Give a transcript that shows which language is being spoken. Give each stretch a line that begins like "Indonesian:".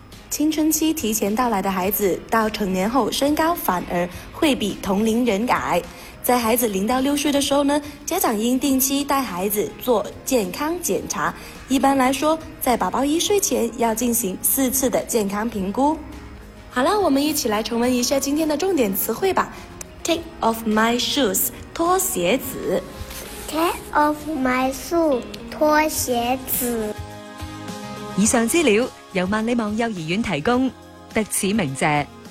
Chinese: 青春期提前到来的孩子，到成年后身高反而会比同龄人矮。在孩子0到6岁的时候呢，家长应定期带孩子做健康检查。一般来说，在宝宝1岁前要进行4次的健康评估。好了，我们一起来重温一下今天的重点词汇吧。
English: Take off my shoes，
Chinese: 脱鞋子。
English: Take off my shoes，
Chinese: 脱鞋子。以上资料由万里网幼儿园提供，得此鸣谢。